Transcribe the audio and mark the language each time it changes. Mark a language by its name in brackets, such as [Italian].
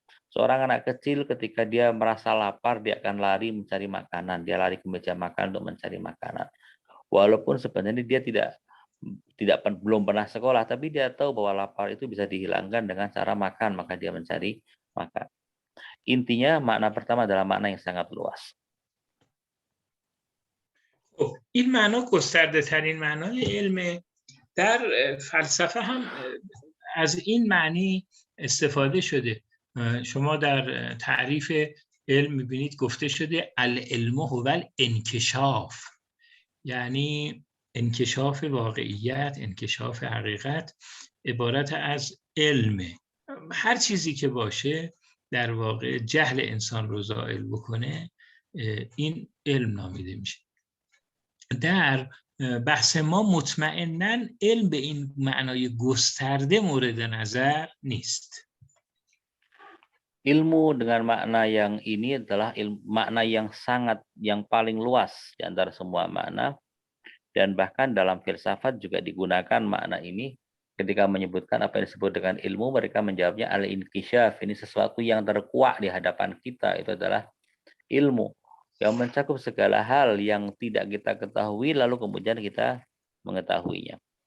[Indonesian] Seorang anak kecil ketika dia merasa lapar, dia akan lari mencari makanan, dia lari ke meja makan untuk mencari makanan. Walaupun sebenarnya dia belum pernah sekolah, tapi dia tahu bahwa lapar itu bisa dihilangkan dengan cara makan, maka dia mencari makan. Intinya makna pertama adalah makna yang sangat luas. [Persian] این معنا گسترده ترین معنای علم. در فلسفه هم از این معنی استفاده شده. شما در تعریف علم می‌بینید گفته شده [Arabic] العلم هو الانکشاف، [Persian] یعنی انکشاف واقعیت، انکشاف حقیقت عبارت از علمه. هر چیزی که باشه در واقع جهل انسان رو زائل بکنه، این علم نامیده میشه. در بحث ما مطمئناً علم به این معنای گسترده مورد نظر نیست. [Indonesian] Ilmu dengan makna yang ini adalah makna yang paling luas di antara semua makna, dan bahkan dalam filsafat juga digunakan makna ini. Ketika menyebutkan apa yang disebut dengan ilmu, mereka menjawabnya al-inkisyaf, ini sesuatu yang terkuak di hadapan kita, itu adalah ilmu yang mencakup segala hal yang tidak kita ketahui lalu kemudian kita mengetahuinya.